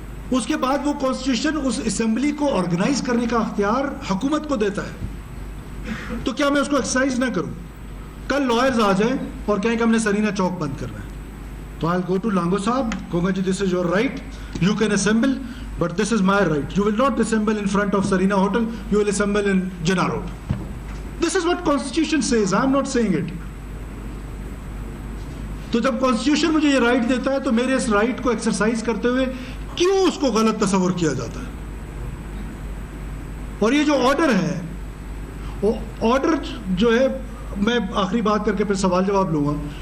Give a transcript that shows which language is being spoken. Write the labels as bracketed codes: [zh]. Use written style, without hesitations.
[ur] اس کے بعد وہ کانسٹیٹیوشن اس اسمبلی کو آرگنائز کرنے کا اختیار حکومت کو دیتا ہے. تو کیا میں اس کو ایکسرسائز نہ کروں؟ کل لائرز آ جائیں اور کہیں کہ ہم نے سرینا چوک بند کرنا ہے, تو [en] I'll go to [ur] لانگو صاحب, کہوں گا جی [en] this is your right, you can assemble, but this is my right. You will not assemble in front of Sarina Hotel, you will assemble in Jinnah Road. This is what Constitution says, I am not saying it. [ur] تو جب Constitution مجھے یہ right دیتا ہے تو میرے اس right کو exercise کرتے ہوئے کیوں اس کو غلط تصور کیا جاتا ہے؟ اور یہ جو آرڈر ہے, وہ آرڈر جو ہے, میں آخری بات کر کے پھر سوال جواب لوں گا.